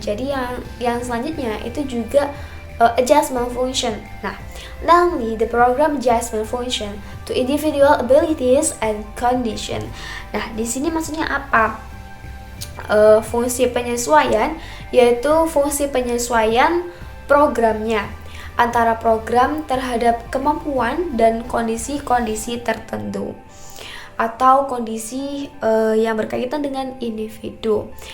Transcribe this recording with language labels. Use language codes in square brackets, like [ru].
[id] Jadi yang selanjutnya itu juga adjustment function. [en] Nah, namely the program adjustment function to individual abilities and condition. [id] Nah, di sini maksudnya apa? Fungsi penyesuaian yaitu fungsi penyesuaian programnya antara program terhadap kemampuan dan kondisi-kondisi tertentu atau kondisi yang berkaitan dengan individu.